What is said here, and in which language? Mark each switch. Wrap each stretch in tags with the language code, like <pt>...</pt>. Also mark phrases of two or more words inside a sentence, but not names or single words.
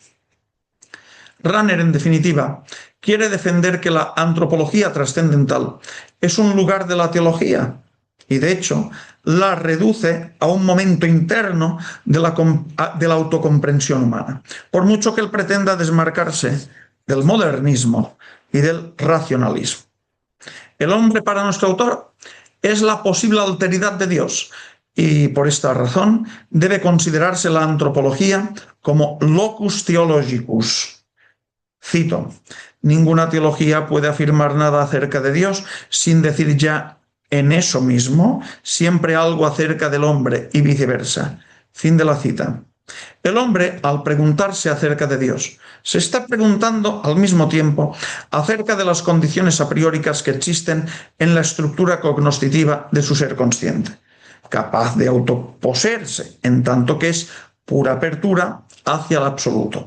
<es>Rahner, en definitiva, quiere defender que la antropología trascendental es un lugar de la teología y, de hecho, la reduce a un momento interno de la autocomprensión humana, por mucho que él pretenda desmarcarse del modernismo y del racionalismo. El hombre, para nuestro autor, es la posible alteridad de Dios y, por esta razón, debe considerarse la antropología como</es> <la>locus theologicus.</la> <es>Cito: ninguna teología puede afirmar nada acerca de Dios sin decir ya en eso mismo siempre algo acerca del hombre y viceversa. Fin de la cita. El hombre, al preguntarse acerca de Dios, se está preguntando al mismo tiempo acerca de las condiciones a prióricas que existen en la estructura cognoscitiva de su ser consciente, capaz de autoposeerse, en tanto que es pura apertura hacia el absoluto.</es>